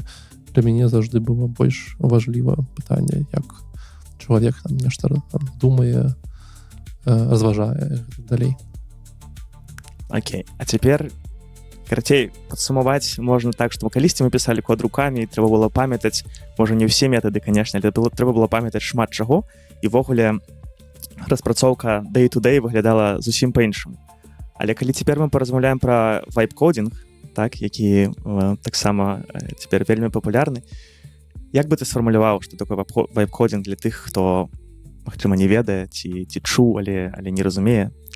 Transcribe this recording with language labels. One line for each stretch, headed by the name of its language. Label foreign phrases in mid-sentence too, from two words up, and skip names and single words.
Belarusian: Для мяне заўжды было больш важліва пытанне, як чалавек там нешта думае, разважае далей. Окей. А цяпер, карацей, падсумаваць можна так, што калісьці мы пісалі код рукамі, і трэба было памятаць, можа, не ўсе метады, канешне, але трэба было памятаць шмат чаго, і ввогуле распрацоўка day-to-day выглядала зусім па-іншаму. Але калі цяпер мы паразмаўляем пра вайб-кодінг, так, які таксама цяпер вельмі папулярны, як бы ты сфармуляваў, што такое вайб-кодінг для тых, хто, магчыма, не ведае, ці чуў, але не разумее?